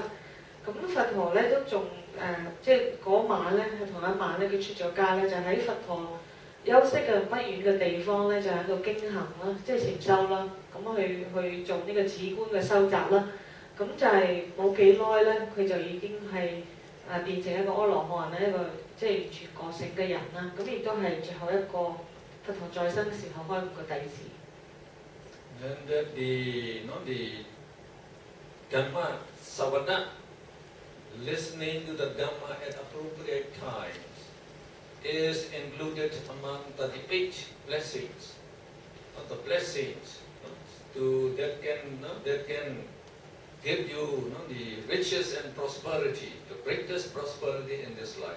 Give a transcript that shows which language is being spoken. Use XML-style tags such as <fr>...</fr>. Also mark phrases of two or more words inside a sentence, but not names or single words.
<yue>咁佛陀咧都仲即係嗰晚咧，係同一晚咧，佢出咗家咧，就喺佛陀休息嘅不遠嘅地方咧，就喺度經行啦，即係禪修啦。咁去做呢個止觀嘅收集啦。咁就係冇幾耐咧，佢就已經係變成一個阿羅漢咧，一個即係完全覺醒嘅人啦。咁亦都係最後一個佛陀在生時候開悟嘅弟子。</yue> <en>And that the Dhamma Savana, listening to the Dhamma at appropriate times, is included among the 8 blessings. The blessings that can give you the riches and prosperity, the greatest prosperity in this life.</en>